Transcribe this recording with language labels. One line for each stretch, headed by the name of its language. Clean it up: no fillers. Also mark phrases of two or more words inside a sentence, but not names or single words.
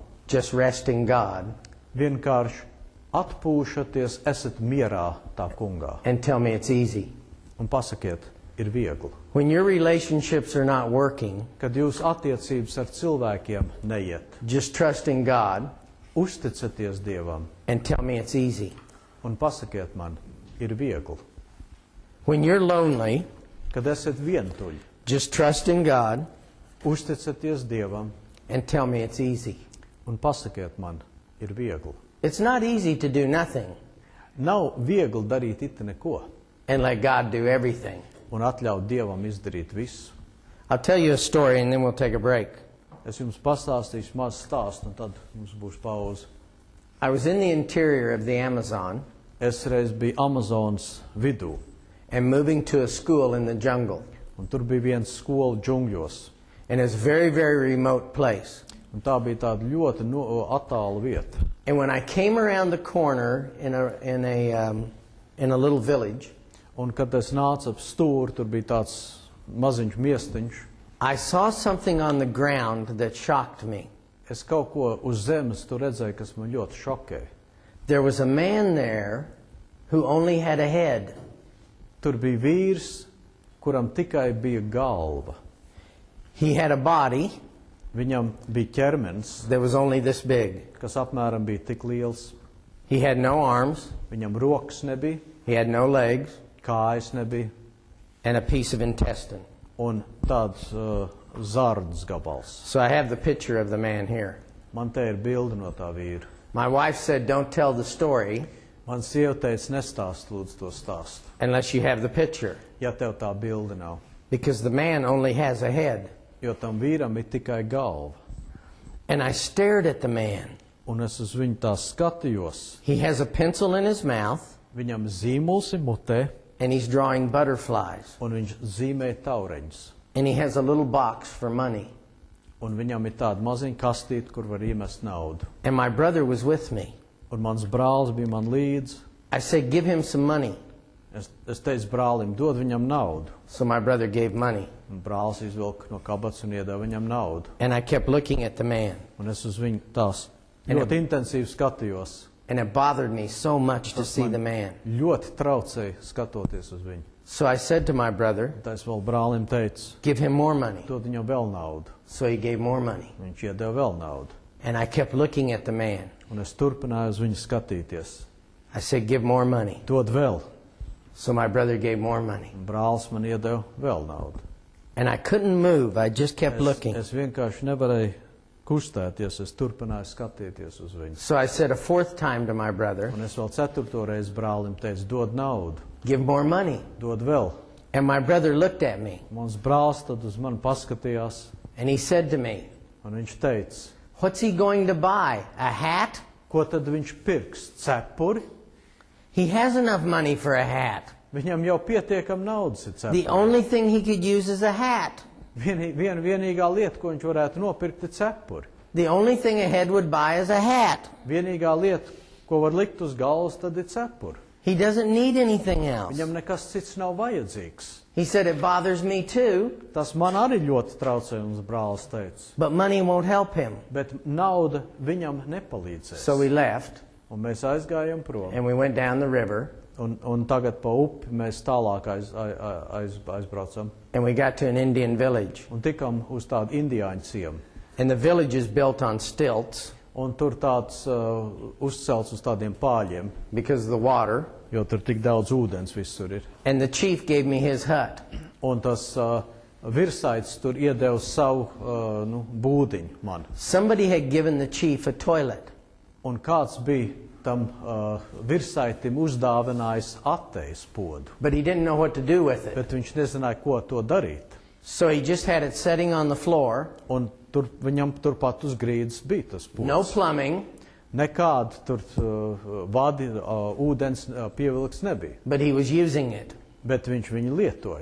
English: just rest in God
Latvian: vienkārši atpūšaties, esat mierā tā kungā
English: and tell me it's easy.
Latvian: un pasakiet, ir viegli.
English: When your relationships are not working,
Latvian: Kad jūs attiecības ar cilvēkiem neiet,
English: just trust in God
Latvian: uzticaties Dievam
English: and tell me it's easy.
Latvian: un pasakiet man, ir viegli.
English: When you're lonely,
Latvian: Kad esat vientuļi,
English: just trust in God
Latvian: uzticaties Dievam
English: and tell me it's easy.
Latvian: un pasakiet man, ir viegli.
English: It's not easy to do nothing
Latvian: Nav viegli darīt ite neko
English: and let God do everything.
Latvian: un atļaut Dievam izdarīt visu.
English: I'll tell you a story and then we'll take a break.
Latvian: Es jums pastāstīšu mazu stāstu un tad mums būs pauze.
English: I was in the interior of the Amazon
Latvian: Es reiz biju Amazonas vidū
English: and moving to a school in the jungle.
Latvian: un tur bija viens skola džungļos.
English: And it's a very, very remote place.
Latvian: Un tā bija tāda ļoti attāla vieta.
English: And when I came around the corner in a little village,
Latvian: Un kad es nācu ap stūri, tur bija tāds maziņš miestiņš.
English: I saw something on the ground that shocked me.
Latvian: Es kaut ko uz zemes tur redzēju, kas man ļoti šokēja.
English: There was a man there who only had a head.
Latvian: Tur bija vīrs, kuram tikai bija galva.
English: He had a body
Latvian: Viņam bija ķermenis,
English: that was only this big.
Latvian: kas apmēram bija tik liels.
English: He had no arms,
Latvian: Viņam rokas nebija,
English: he had no legs,
Latvian: kājas nebija
English: and a piece of intestine.
Latvian: un tāds zardas gabals.
English: So I have the picture of the man here.
Latvian: Man te ir bilde no tā vīra.
English: My wife said, don't tell the story
Latvian: Man sieva teica, nestāst lūdzu to stāstu,
English: unless you have the picture,
Latvian: ja tev tā bilde nav.
English: because the man only has a head.
Latvian: Jo tam vīram ir tikai galva.
English: And I stared at the man.
Latvian: Un es uz viņu tā skatījos.
English: He has a pencil in his mouth,
Latvian: Viņam zīmols ir mutē,
English: and he's drawing butterflies.
Latvian: un viņš zīmē taureņus.
English: And he has a little box for money.
Latvian: Un viņam ir tāda maziņa kastīte, kur var iemest naudu.
English: And my brother was with me.
Latvian: Un mans brālis bija man līdzi.
English: I said, give him some money.
Latvian: Es teicu brālim, dod viņam naudu.
English: So my brother gave money.
Latvian: Un brālis izvilka no kabatas un iedeva viņam naudu.
English: And I kept looking at the man.
Latvian: Un es uz viņu tās ļoti intensīvi skatījos.
English: And it bothered me so much to
Latvian: Tas
English: see
Latvian: man
English: the man.
Latvian: ļoti traucēja skatoties uz viņu.
English: So I said to my brother,
Latvian: Tā es vēl brālim teicu,
English: give him more money.
Latvian: dod viņam vēl naudu.
English: So he gave more money.
Latvian: Viņš iedeva vēl naudu.
English: And I kept looking at the man.
Latvian: Un es turpināju uz viņu skatīties.
English: I said, give more money.
Latvian: Dod vēl.
English: So my brother gave more money.
Latvian: Un brālis man iedeva vēl naudu.
English: And I couldn't move. I just kept looking.
Latvian: Es vienkārši nevarēju kustēties. Es turpināju skatīties uz viņu.
English: So I said a fourth time to my brother,
Latvian: Un es vēl 4. reizi brālim teicu, dod naudu.
English: give more money.
Latvian: Dod vēl.
English: And my brother looked at me
Latvian: Mans brālis tad uz mani paskatījās.
English: and he said to me,
Latvian: Un viņš teica,
English: what's he going to buy? A hat?
Latvian: ko tad viņš pirks? Cepuri?
English: He has enough money for a hat.
Latvian: Viņam jau pietiekam naudas ir
English: The
Latvian: cepuri.
English: only thing he could use is a hat.
Latvian: Vienīgā lieta, ko viņš varētu nopirkt, ir cepuri.
English: The only thing a head would buy is a hat.
Latvian: Vienīgā lieta, ko var likt uz galvas, tad ir cepuri.
English: He doesn't need anything else.
Latvian: Viņam nekas cits nav vajadzīgs.
English: He said, it bothers me too,
Latvian: Tas man arī ļoti traucē, mums brālis teica.
English: but money won't help him.
Latvian: Bet nauda viņam nepalīdzēs.
English: So we left,
Latvian: Un mēs aizgājām prom.
English: and we went down the river,
Latvian: Un tagad pa upi mēs tālāk aizbraucam.
English: and we got to an Indian village.
Latvian: Un tikam uz tādu indiāņu ciemu.
English: And the village is built on stilts
Latvian: Un tur tāds uzcelts uz tādiem pāļiem,
English: because of the water.
Latvian: jo tur tik daudz ūdens visur ir.
English: And the chief gave me his hut.
Latvian: Un tas virsaitis tur iedeva savu būdiņu man.
English: Somebody had given the chief a toilet.
Latvian: Un kāds bija tam virsaitim uzdāvinājis attejas podu.
English: But he didn't know what to do with it.
Latvian: Bet viņš nezināja, ko to darīt.
English: So he just had it sitting on the floor.
Latvian: Un viņam turpat uz grīdas bija tas pods.
English: No plumbing,
Latvian: Nekāda tur vadi, ūdens pievilks nebija.
English: but he was using it.
Latvian: Bet viņš viņu lietoja.